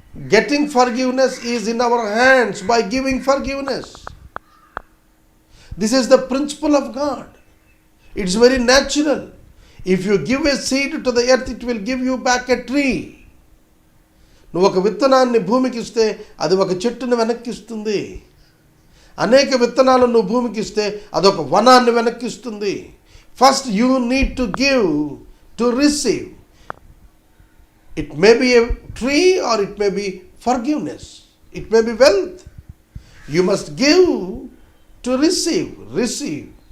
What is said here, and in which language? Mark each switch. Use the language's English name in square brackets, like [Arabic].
[English] Getting forgiveness is in our hands by giving forgiveness. This is the principle of God. It's very natural. If you give a seed to the earth, it will give you back a tree. [Telugu] నువ్వు ఒక విత్తనాన్ని భూమికి ఇస్తే అది ఒక చెట్టును వెనక్కిస్తుంది. అనేక విత్తనాలను నువ్వు భూమికి ఇస్తే అదొక వనాన్ని వెనక్కిస్తుంది. [English] First you need to give to receive. It may be a tree or it may be forgiveness. It may be wealth. You must give to receive.